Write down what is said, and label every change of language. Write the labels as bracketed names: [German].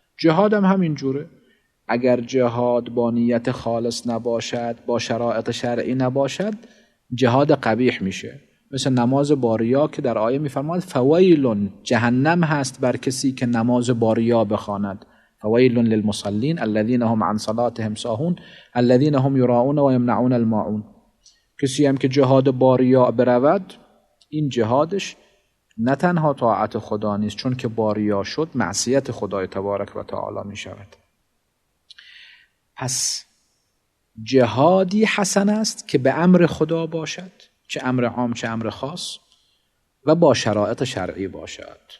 [Persian] جهاد هم همین جوره. اگر جهاد با نیت خالص نباشد، با شرایط شرعی نباشد، جهاد قبیح میشه. مثل نماز با ریا که در آیه میفرماد فویل، جهنم هست بر کسی که نماز با ریا بخواند. [Arabic] فویل للمصلین الذین هم عن صلاتهم ساهون الذین هم یراؤون و یمنعون الماعون. [Persian] کسی هم که جهاد با ریا برود، این جهادش نه تنها طاعت خدا نیست، چون که با ریا شد معصیت خدای تبارک و تعالی می شود. پس جهادی حسن است که به امر خدا باشد، چه امر عام چه امر خاص، و با شرایط شرعی باشد.